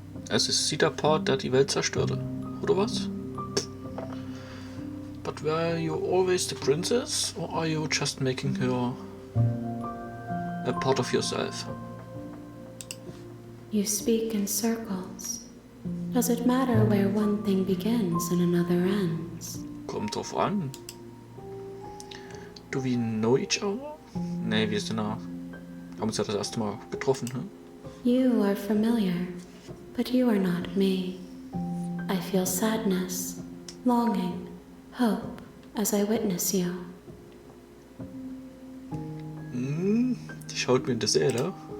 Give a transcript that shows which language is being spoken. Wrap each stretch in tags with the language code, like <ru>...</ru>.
<de>Es ist sie der Part, der die Welt zerstörte, oder was?</de> <en>But were you always the princess, or are you just making her a part of yourself? You speak in circles. Does it matter where one thing begins and another ends?</en> <de>Kommt drauf an.</de> <en>Do we know each other?</en> <de>Nee, wir haben uns ja das erste Mal getroffen, ne?</de> <en>You are familiar, but you are not me. I feel sadness, longing, hope as I witness you.</en> <de>Die schaut mir in die Seele.</de>